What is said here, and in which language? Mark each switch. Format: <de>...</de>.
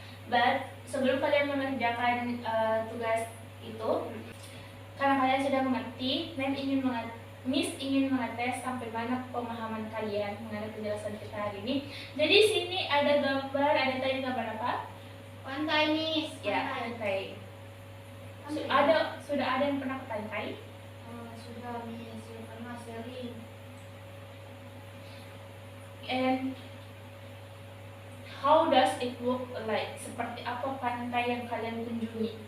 <id>But sebelum kalian mengerjakan tugas itu, karena kalian sudah mengerti, Miss ingin mengetes sampai mana pemahaman kalian mengenai penjelasan kita hari ini. Jadi sini ada gambar, ada tadi gambar apa? pantai nih. Ya, pantai. Pantai. Sudah ada yang pernah ke pantai? Sudah Miss, sudah pernah sering.</id> <en>And how does it look like?</en> <id>Seperti apa pantai yang kalian kunjungi?</id>